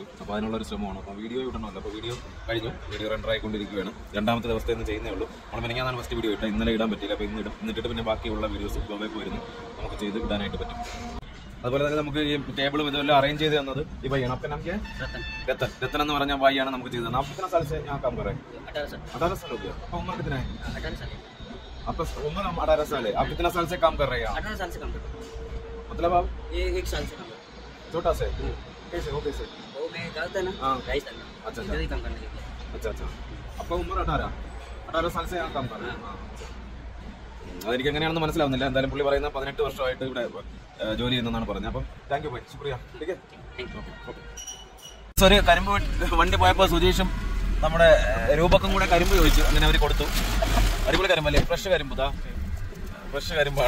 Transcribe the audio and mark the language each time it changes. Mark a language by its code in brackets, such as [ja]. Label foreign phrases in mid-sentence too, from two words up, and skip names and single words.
[ml] അപ്പോൾ അതിനുള്ളൊരു ശ്രമമാണ്. അപ്പോൾ വീഡിയോ ഇടണമല്ലോ. അപ്പോൾ വീഡിയോ കഴിഞ്ഞു. വീഡിയോ റെൻഡർ ആയിക്കൊണ്ടിരിക്കുകയാണ്. 2ാമത്തെ ദിവസത്തെ ഇന്ന് ചെയ്യുന്നേ ഉള്ളൂ. നമ്മൾ മിനിഞ്ഞാന്നാണ് [en] first video [ml] ഇട്ടാൽ ഇന്നലെ ഇടാൻ പറ്റില്ല. അപ്പോൾ എന്നിട്ട് പിന്നെ ബാക്കിയുള്ള വീഡിയോസ് ഗോവയിൽ പോയിരുന്നു നമുക്ക് ചെയ്ത് ഇടാനായിട്ട് പറ്റും. അതുപോലെ തന്നെ നമുക്ക് ഈ ടേബിളും ഇതെല്ലാം അറേഞ്ച് ചെയ്ത് തന്നത് ഈ പയ്യാണ്. അപ്പം നമുക്ക് രത്തൻ എന്ന് പറഞ്ഞ ഭായിയാണ് നമുക്ക് ചെയ്തത്. [hi] आप कितना साल से यहाँ काम कर रहे हैं? 18 साल हो गया. आपका उम्र कितना है? 18 साल. आपका उम्र 18 साल है. आप कितना साल से काम कर रहे हैं? 18 साल से काम कर रहे हैं. मतलब आप एक साल से काम कर रहे हैं. छोटा से कैसे हो कैसे? वो मैं जाता था ना हाँ। राइस करना अच्छा, इधर ही काम करने के लिए अच्छा अच्छा. आपका ഉമ്മർ 18 साल से यहाँ काम कर रहे हैं. [ml] അതെനിക്ക് എങ്ങനെയാണെന്ന് മനസ്സിലാവുന്നില്ല. എന്തായാലും പുള്ളി പറയുന്ന 18 വർഷമായിട്ട് ഇവിടെ ജോലി ചെയ്യുന്നതാണ് പറഞ്ഞത്. അപ്പം [en] thank you bye [ml] ശുക്രിയ. ഒരു കരിമ്പ് വണ്ടി പോയപ്പോൾ സുജീഷും നമ്മുടെ രൂപക്കും കൂടെ കരിമ്പ് ചോദിച്ചു. അങ്ങനെ അവർ കൊടുത്തു. അടിപൊളി കരിമ്പല്ലേ, ഫ്രഷ് കരിമ്പ്. ഫ്രഷ് കരിമ്പാണ്.